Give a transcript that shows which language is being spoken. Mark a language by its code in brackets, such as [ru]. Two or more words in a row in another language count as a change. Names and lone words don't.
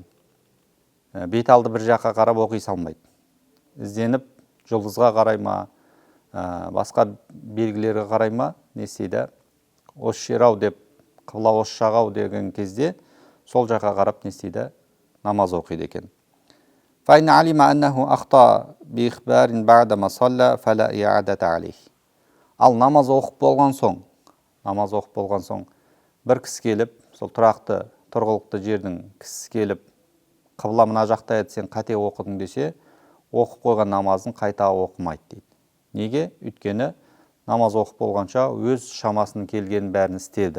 [kk] Бет алды бір жаққа қарап оқи салмайды. Ізденіп, жұлдызға қарай ма, басқа белгілерге қарай ма, не істейді? Осы жер-ау деп, қыбла осы жақ-ау деген кезде сол жаққа қарап не істейді? Намаз оқиды екен. [ar] فإن علم أنه أخطأ بإخبار بعدما صلى فلا إعادة عليه. [kk] Ал намаз оқып болған соң, бір кісі келіп, сол тұрақты тұрғылықты жердің кісі келіп, қыбла мына жақта еді, сен қате оқыдың десе, оқып қойған намазын қайта оқымайды дейді. Неге? Өйткені намаз оқып болғанша өз шамасының келгенін бәрін істеді.